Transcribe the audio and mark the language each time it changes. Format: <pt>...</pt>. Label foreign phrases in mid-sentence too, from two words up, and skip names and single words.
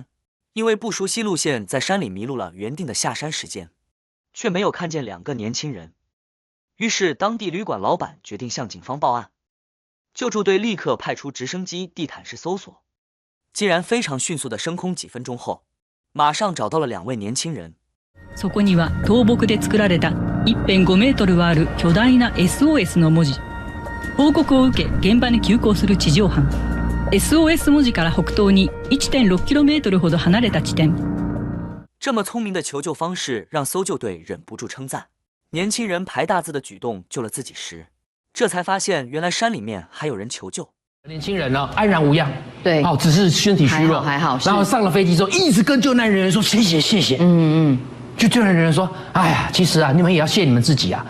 <zh>因为不熟悉路线，在山里迷路了原定的下山时间，却没有看见2个年轻人。于是当地旅馆老板决定向警方报案，救助队立刻派出直升机地毯式搜索，竟然非常迅速的升空，几分钟后马上找到了2位年轻人。</zh> <ja>そこには倒木で作られた1.5メートルはある巨大な SOS の文字。報告を受け現場に急行する地上班。SOS 文字から北東に 1.6km ほど離れた地点。</ja> <zh>这么聪明的求救方式让搜救队忍不住称赞。年轻人排大字的举动救了自己时，这才发现原来山里面还有人求救。年轻人呢安然无恙，对，只是身体虚弱，还好。然后上了飞机之后，一直跟救难人员说谢谢谢谢。就救难人员说，哎呀，其实啊，你们也要谢你们自己啊，</zh>